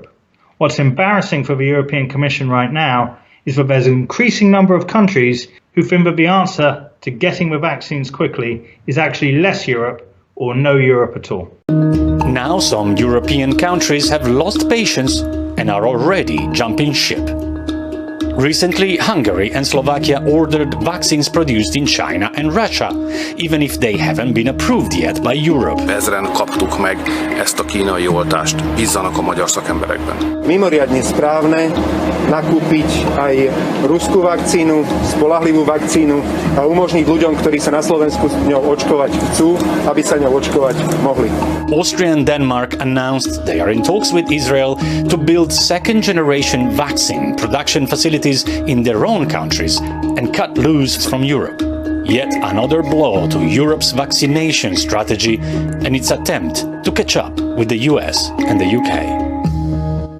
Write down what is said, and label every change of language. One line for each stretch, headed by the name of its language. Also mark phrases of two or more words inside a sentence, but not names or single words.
English: What's embarrassing for the European Commission right now is that there's an increasing number of countries who think that the answer to getting the vaccines quickly is actually less Europe or no Europe at all. Now some European countries have lost patience and are already jumping ship. Recently, Hungary and Slovakia ordered vaccines produced in China and Russia, even if they haven't been approved yet by Europe.
Hungarian: Ezren kaptuk meg ezt a kínai oltást. Bízzanak a magyar szakemberekben.
Slovak: Mimoriadne správne nakúpiť aj ruskú vakcínu, spoľahlivú vakcínu a umožniť ľuďom, ktorí sa na Slovensku ňou očkovať chcú, aby sa ňou očkovať mohli.
English: Austria and Denmark announced they are in talks with Israel to build second-generation vaccine production facilities in their own countries and cut loose from Europe. Yet another blow to Europe's vaccination strategy and its attempt to catch up with the US and the UK.